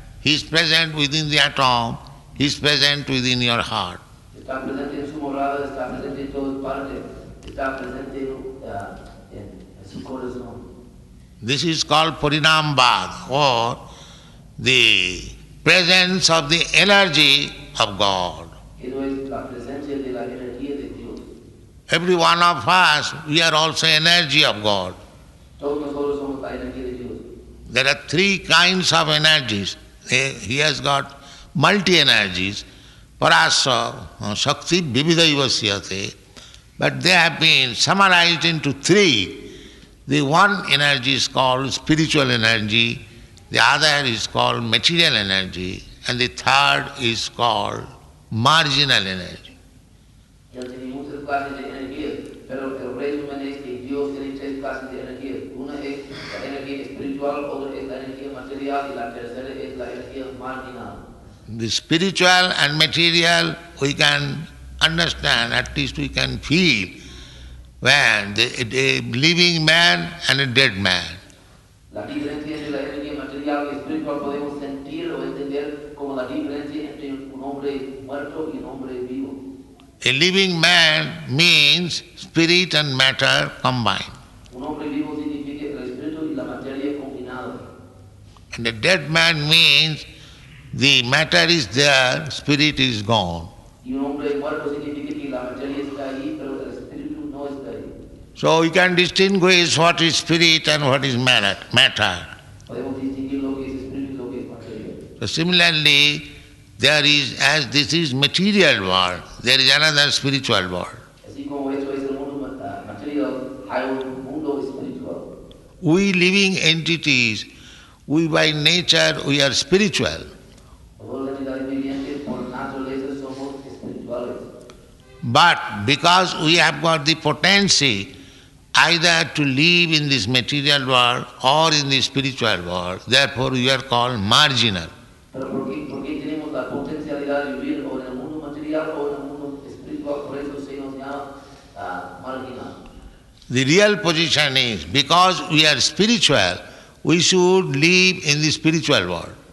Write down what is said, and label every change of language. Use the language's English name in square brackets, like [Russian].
[English] He is present within the atom, He is present within your heart. [Spanish] Está presente en su morada, está presente en todas partes, está presente en su corazón. [English] This is called Parinambad, or the presence of the energy of God. [Spanish] Eso es la presencia de la energía de Dios. [English] Every one of us, we are also energy of God. [Spanish] Todos nosotros somos la energía de Dios. [English] There are three kinds of energies. He has got multi-energies, [Sanskrit] Parasa, Shakti, Vividaivasyate, [English] but they have been summarized into three. The one energy is called spiritual energy, the other is called material energy, and the third is called marginal energy. [Spanish] Dios tiene muchas clases de energías, pero el resumen es que Dios tiene tres clases de energías. Una es la energía espiritual, otra es la energía material y la tercera es la energía marginal. [English] The spiritual and material we can understand, at least we can feel, when a living man and a dead man. [Spanish] La diferencia entre la energía material y espiritual podemos sentir o entender como la diferencia entre un hombre muerto y un hombre vivo. [English] A living man means spirit and matter combined. [Spanish] Un hombre vivo significa el espíritu y la materia combinada. [English] And a dead man means the matter is there, spirit is gone. [Spanish] Y un hombre muerto significa que la materia está ahí, pero el espíritu no está ahí. [English] So we can distinguish what is spirit and what is matter. [Spanish] Podemos distinguir lo que es espíritu y lo que es materia. [English] So similarly, there is, as this is material world, there is another spiritual world. [Spanish] Así como eso es el mundo material, hay un mundo espiritual. [English] We living entities, we by nature, we are spiritual. [Spanish] Todas las entidades vivientes por naturaleza somos espirituales. [English] But because we have got the potency either to live in this material world or in the spiritual world, therefore we are called marginal. [Spanish] Pero porque tenemos la potencialidad de vivir o en el mundo material o en el mundo espiritual, por eso se nos llama marginal. [English] The real position is, because we are spiritual, we should live in the spiritual world.